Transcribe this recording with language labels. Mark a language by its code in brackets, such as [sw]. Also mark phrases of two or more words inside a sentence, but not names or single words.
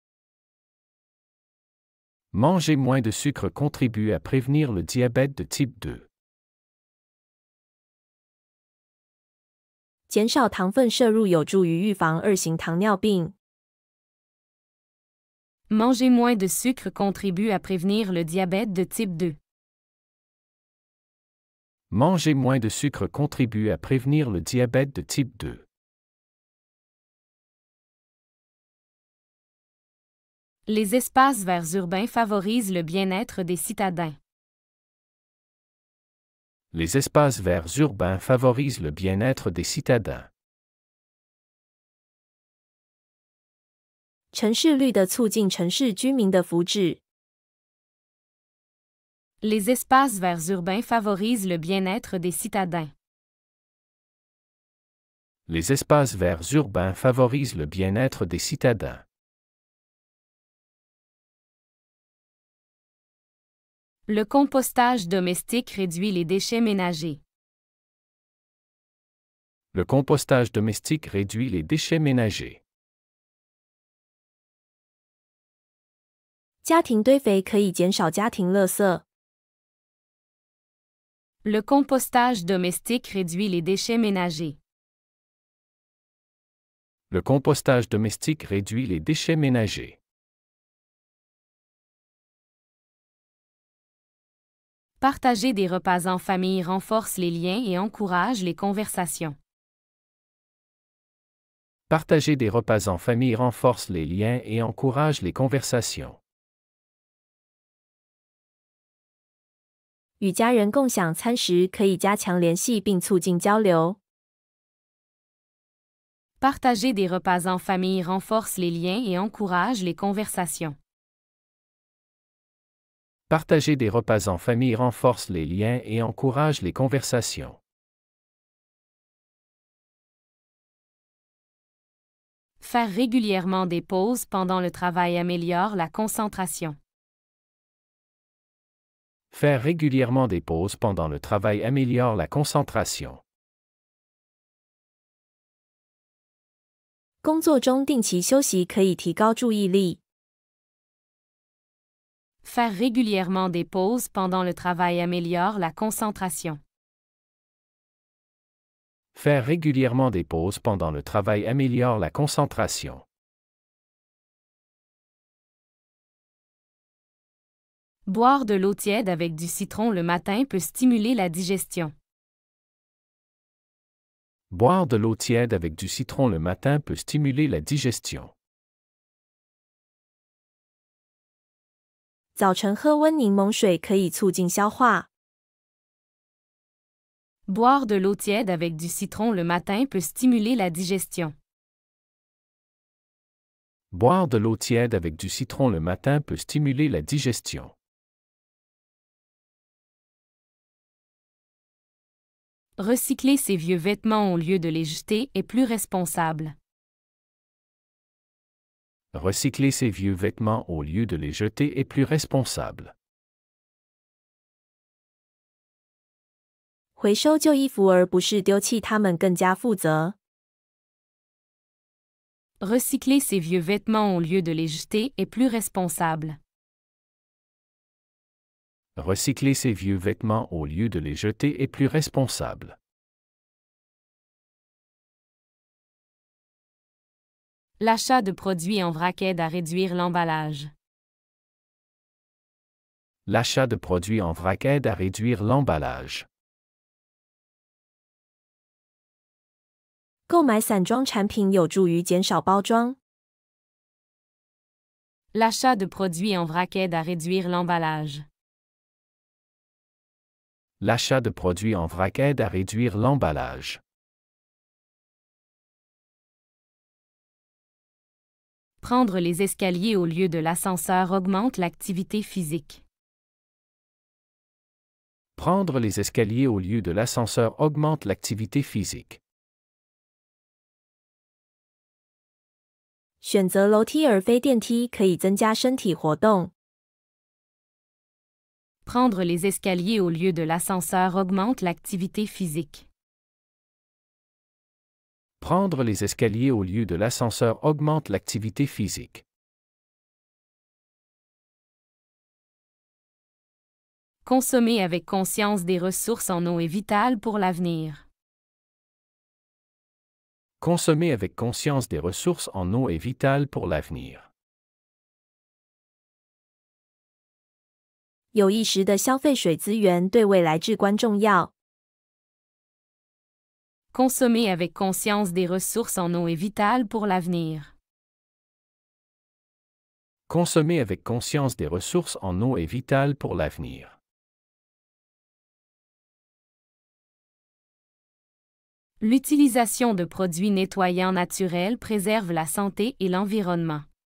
[fr] Manger moins de sucre contribue à prévenir le diabète de type 2. [zh] 减少糖分摄入有助于预防二型糖尿病。 [fr] Manger moins de sucre contribue à prévenir le diabète de type 2. Manger moins de sucre contribue à prévenir le diabète de type 2. Les espaces verts urbains favorisent le bien-être des citadins. Les espaces verts urbains favorisent le bien-être des citadins. [zh] 城市绿的促进城市居民的福祉。 [fr] Les espaces verts urbains favorisent le bien-être des citadins. Les espaces verts urbains favorisent le bien-être des citadins. Le compostage domestique réduit les déchets ménagers. Le compostage domestique réduit les déchets ménagers. [zh] 家庭堆肥可以减少家庭垃圾。 [fr] Le compostage domestique réduit les déchets ménagers. Le compostage domestique réduit les déchets ménagers. Partager des repas en famille renforce les liens et encourage les conversations. Partager des repas en famille renforce les liens et encourage les conversations. [zh] 与家人共享餐食可以加强联系并促进交流。 [fr] Partager des repas en famille renforce les liens et encourage les conversations. Partager des repas en famille renforce les liens et encourage les conversations. Faire régulièrement des pauses pendant le travail améliore la concentration. Faire régulièrement des pauses pendant le travail améliore la concentration. [zh] 工作中定期休息可以提高注意力。 [fr] Faire régulièrement des pauses pendant le travail améliore la concentration. Faire régulièrement des pauses pendant le travail améliore la concentration. Boire de l'eau tiède avec du citron le matin peut stimuler la digestion. Boire de l'eau tiède avec du citron le matin peut stimuler la digestion. [zh] 早晨喝温柠檬水可以促进消化。 [fr] Boire de l'eau tiède avec du citron le matin peut stimuler la digestion. Boire de l'eau tiède avec du citron le matin peut stimuler la digestion. Recycler ses vieux vêtements au lieu de les jeter est plus responsable. Recycler ses vieux vêtements au lieu de les jeter est plus responsable. [zh] 回收旧衣服而不是丢弃它们更加负责。 [fr] Recycler ses vieux vêtements au lieu de les jeter est plus responsable. Recycler ses vieux vêtements au lieu de les jeter est plus responsable. L'achat de produits en vrac aide à réduire l'emballage. L'achat de produits en vrac aide à réduire l'emballage. [zh] 购买散装产品有助于减少包装。 [fr] L'achat de produits en vrac aide à réduire l'emballage. L'achat de produits en vrac aide à réduire l'emballage. Prendre les escaliers au lieu de l'ascenseur augmente l'activité physique. Prendre les escaliers au lieu de l'ascenseur augmente l'activité physique. [zh] 选择楼梯而非电梯可以增加身体活动。 [fr] Prendre les escaliers au lieu de l'ascenseur augmente l'activité physique. Prendre les escaliers au lieu de l'ascenseur augmente l'activité physique. Consommer avec conscience des ressources en eau est vital pour l'avenir. Consommer avec conscience des ressources en eau est vital pour l'avenir. [zh] 有意识的消费水资源对未来至关重要。 [fr] Consommer avec conscience des ressources en eau est vital pour l'avenir. Consommer avec conscience des ressources en eau est vital pour l'avenir. L'utilisation de produits nettoyants naturels préserve la santé et l'environnement.